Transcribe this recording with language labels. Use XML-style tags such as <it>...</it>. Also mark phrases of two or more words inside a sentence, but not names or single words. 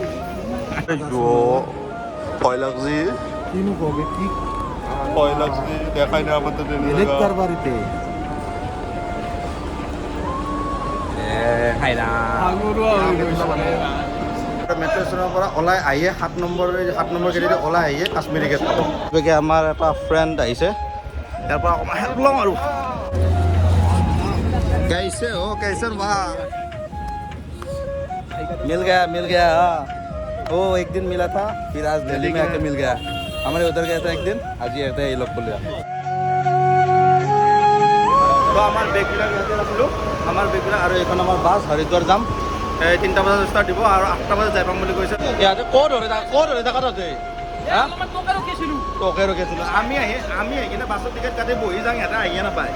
<bn>ভয় লাগছি, কিনো কবি কি ভয় লাগছি, দেখাই না আমাদের কার বাড়িতে</bn> <en>metro station</en> <as>পৰা ওলাই আহিয়ে 7 নম্বৰ গেটেদি ওলাই আহিয়ে কাশ্মীৰী গেট পাব। গতিকে আমাৰ এটা ফ্ৰেণ্ড আহিছে, ইয়াৰ পৰা অকণমান হেল্প ল'ম আৰু।</as> <hi>कैसे हो, कैसन वहाँ मिल गया हाँ। वो एक दिन मिला था, फिर आज दिल्ली में आके मिल गया। हमारे उधर गया था एक दिन, आज ये आता है ये लोग बोल रहा।</hi> <as>তো আমাৰ বেগবিলাক ইয়াতে ৰাখিলোঁ আমাৰ বেগবিলাক আৰু এইখন আমাৰ বাছ হৰিদ্বাৰ যাম 3টা বজাত ষ্টাৰ্ট দিব আৰু 8টা বজাত যাই পাম বুলি কৈছে ইয়াতে ক'ত ধৰি থাকা তহঁতে তোকে ৰখিছিলোঁ আমি আহি কিনে বাছত টিকেট কাটি বহি যাওঁ ইয়াতে আহিয়ে নাপায়</as>